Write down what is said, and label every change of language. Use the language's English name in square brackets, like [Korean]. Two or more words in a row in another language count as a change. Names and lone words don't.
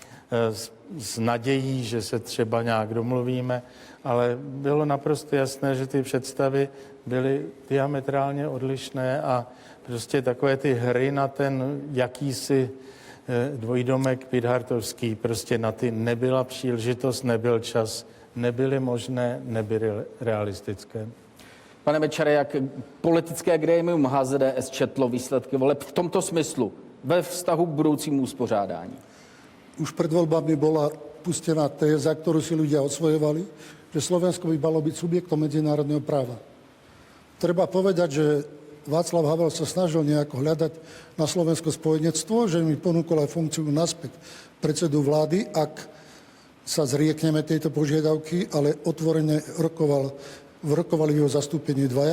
[Czech] s nadějí, že se třeba nějak domluvíme, ale bylo naprosto jasné, že ty představy byly diametrálně odlišné a prostě takové ty hry na ten jakýsi dvojdomek pidhartovský, prostě na ty nebyla příležitost, nebyl čas, nebyly možné, nebyly realistické. Pane Mečiare, jak politické grémium HZDS četlo výsledky voleb v tomto smyslu ve vztahu k budoucímu uspořádání? [Slovak] Už pred voľbami bola pustená téza, ktorú si ľudia osvojovali, že Slovensko by malo byť subjektom medzinárodného práva. Treba povedať, že Václav Havel sa snažil nejako hľadať na Slovensko spojenectvo, že mi ponúkol aj funkciu naspäť predsedu vlády, ak sa zriekneme tejto požiadavky, ale otvorene rokovali v jeho zastúpení dvaja.